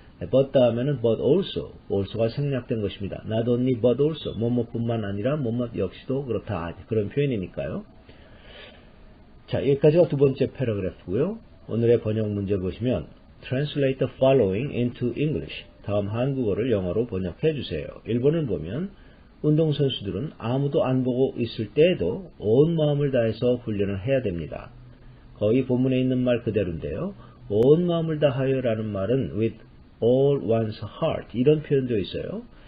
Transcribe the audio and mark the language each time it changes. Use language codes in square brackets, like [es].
[ko] but 다음에는 but also가 생략된 것입니다. not only but also 뭐뭐뿐만 아니라 뭐뭐 역시도 그렇다 그런 표현이니까요. 자, 여기까지가 두 번째 패러그래프고요. 오늘의 번역 문제 보시면 [en] Translate the following into English. [ko] 다음 한국어를 영어로 번역해 주세요. 1번을 보면 운동선수들은 아무도 안 보고 있을 때에도 온 마음을 다해서 훈련을 해야 됩니다. 거의 본문에 있는 말 그대로인데요. 온 마음을 다하여 라는 말은 [en] with all one's heart [ko] 이런 표현되어 있어요.